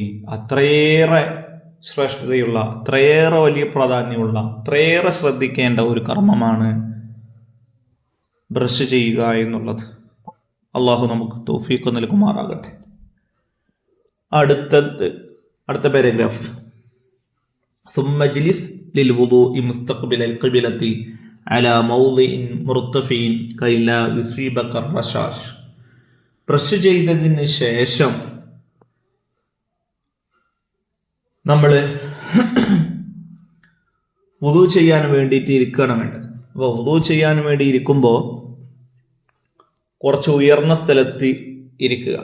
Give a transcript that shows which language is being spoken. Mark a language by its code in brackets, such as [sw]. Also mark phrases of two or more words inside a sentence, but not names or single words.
[ml] അത്രയേറെ ശ്രേഷ്ഠതയുള്ള, അത്രയേറെ വലിയ പ്രാധാന്യമുള്ള, അത്രയേറെ ശ്രദ്ധിക്കേണ്ട ഒരു കർമ്മമാണ് ബ്രഷ് ചെയ്യുക എന്നുള്ളത്. അള്ളാഹു നമുക്ക് തൗഫീഖ് നൽകുമാറാകട്ടെ. അടുത്ത പാരഗ്രാഫ്, [ar] ثم اجلس للوضوء مستقبل القبلة على موضع مرتفع كي لا يصيبك الرشاش. [ml] ബ്രഷ് ചെയ്തതിന് ശേഷം നമ്മൾ വുളു ചെയ്യാൻ വേണ്ടിയിട്ട് ഇരിക്കുകയാണ് വേണ്ടത്. അപ്പോൾ വുളു ചെയ്യാൻ വേണ്ടി ഇരിക്കുമ്പോൾ കുറച്ച് ഉയർന്ന സ്ഥലത്ത് ഇരിക്കുക.